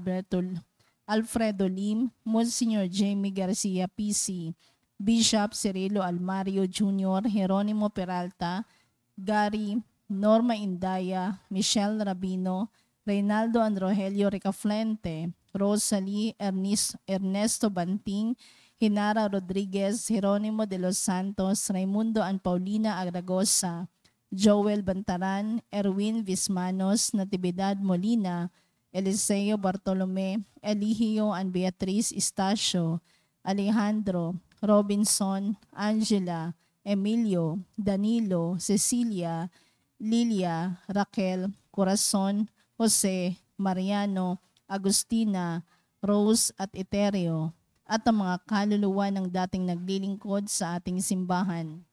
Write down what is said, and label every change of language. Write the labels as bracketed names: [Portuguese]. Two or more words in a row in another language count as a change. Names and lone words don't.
[Filipino] Alfredo Lim, Monsignor Jamie Garcia PC, Bishop Cirilo Almario Jr., Jeronimo Peralta, Gary, Norma Indaya, Michelle Rabino, Reynaldo and Rogelio Ricaflente, Rosalie Ernesto Banting, Hinara Rodriguez, Jeronimo de los Santos, Raimundo and Paulina Agragosa, Joel Bantaran, Erwin Vismanos, Natividad Molina, Eliseo Bartolome, Eligio and Beatriz Estacio, Alejandro, Robinson, Angela, Emilio, Danilo, Cecilia, Lilia, Raquel, Corazon, Jose, Mariano, Agustina, Rose at Eterio, at ang mga kaluluwa ng dating naglilingkod sa ating simbahan.